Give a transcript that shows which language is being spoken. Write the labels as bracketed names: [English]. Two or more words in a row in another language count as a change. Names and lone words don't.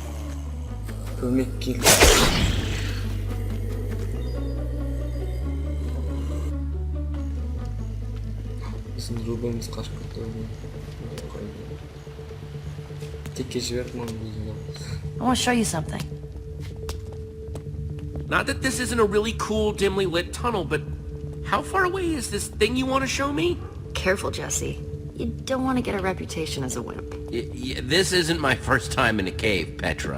[Kazakh] Көмек келді. Біздің Рубеніміз қашып кетті. Текке жіберіп мұны өзіне. [English] I want to show you something. Not that this isn't a really cool, dimly lit tunnel, but how far away is this thing you want to show me? Careful, Jesse. You don't want to get a reputation as a wimp. This isn't my first time in a cave, Petra.